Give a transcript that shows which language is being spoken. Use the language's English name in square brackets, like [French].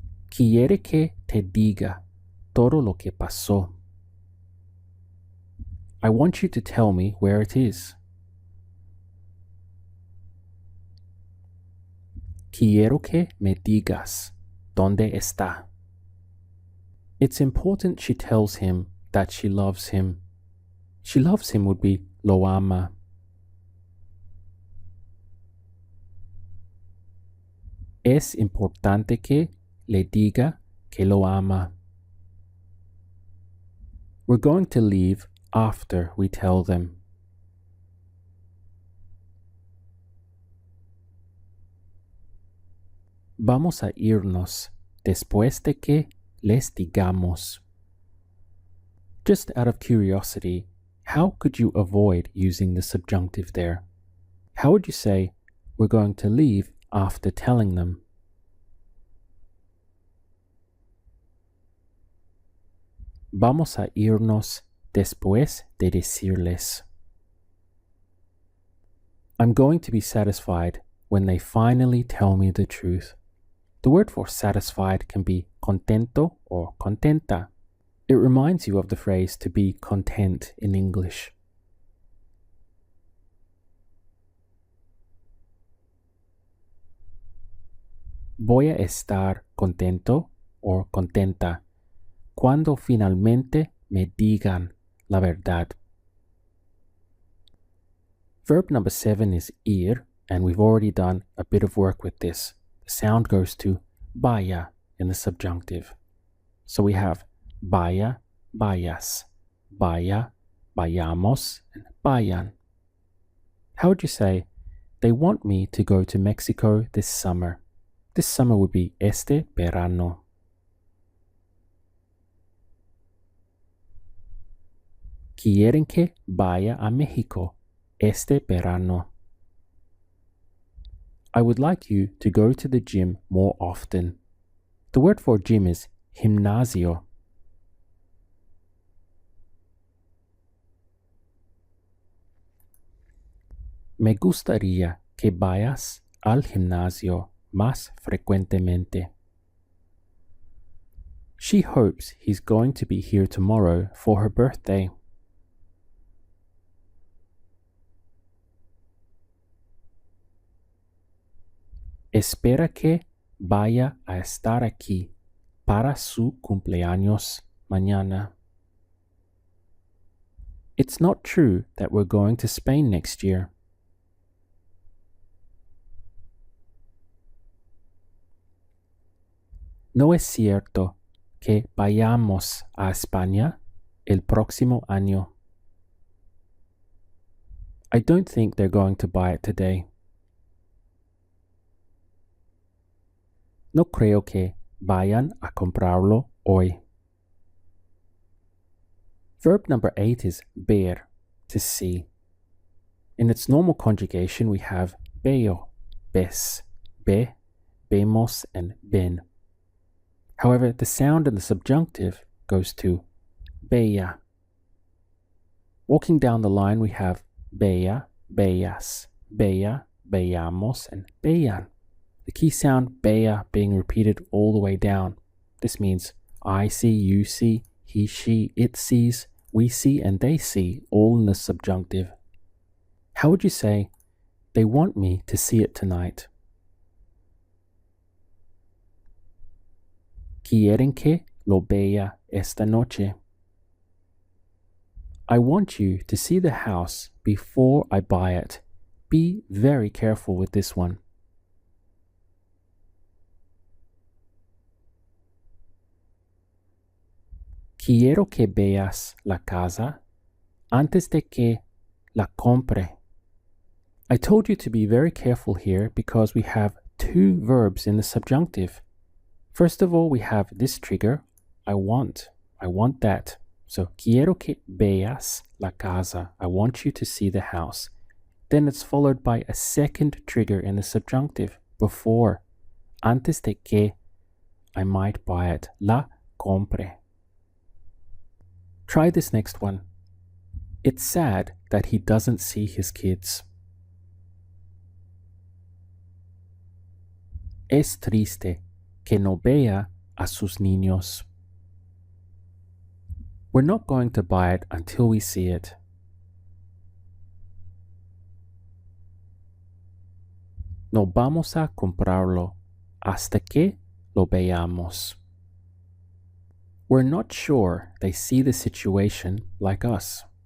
[Spanish] Quiere que te diga todo lo que pasó. [English] I want you to tell me where it is. [Spanish] Quiero que me digas dónde está. [English] It's important she tells him that she loves him. She loves him would be [Spanish] lo ama. Es importante que le diga que lo ama. [English] We're going to leave after we tell them. [Spanish] Vamos a irnos después de que les digamos. [English] Just out of curiosity, how could you avoid using the subjunctive there? How would you say, we're going to leave after telling them? [Spanish] Vamos a irnos después de decirles. [English] I'm going to be satisfied when they finally tell me the truth. The word for satisfied can be contento or contenta. It reminds you of the phrase to be content in English. [Spanish] Voy a estar contento or contenta cuando finalmente me digan la verdad. [English] Verb number 7 is ir, and we've already done a bit of work with this. The sound goes to vaya in the subjunctive. So we have [Spanish] vaya, vayas, vaya, vayamos, [English] and vayan. How would you say, they want me to go to Mexico this summer? This summer would be [Spanish] este verano. Quieren que vaya a México este verano. [English] I would like you to go to the gym more often. The word for gym is gimnasio. [Spanish] Me gustaría que vayas al gimnasio más frecuentemente. [English] She hopes he's going to be here tomorrow for her birthday. [Spanish] Espera que vaya a estar aquí para su cumpleaños mañana. [English] It's not true that we're going to Spain next year. [Spanish] No es cierto que vayamos a España el próximo año. [English] I don't think they're going to buy it today. [Spanish] No creo que vayan a comprarlo hoy. [English] Verb number 8 is ver, to see. In its normal conjugation, we have [Spanish] veo, ves, ve, vemos, [English] and ven. However, the sound in the subjunctive goes to veya. Walking down the line, we have [Spanish] veya, veyas, veya, veyamos, [English] and veyan. The key sound beya being repeated all the way down. This means I see, you see, he, she, it sees, we see, and they see, all in the subjunctive. How would you say, they want me to see it tonight? [Spanish] Quieren que lo vea esta noche. [English] I want you to see the house before I buy it. Be very careful with this one. [Spanish] Quiero que veas la casa antes de que la compre. [English] I told you to be very careful here because we have two verbs in the subjunctive. First of all, we have this trigger, I want that. [Spanish] So, quiero que veas la casa. [English] I want you to see the house. Then it's followed by a second trigger in the subjunctive, before. [Spanish] Antes de que [English] I might buy it. [Spanish] La compre. [English] Try this next one. It's sad that he doesn't see his kids. [Spanish] Es triste que no vea a sus niños. [English] We're not going to buy it until we see it. [Spanish] No vamos a comprarlo hasta que lo veamos. [English] We're not sure they see the situation like us.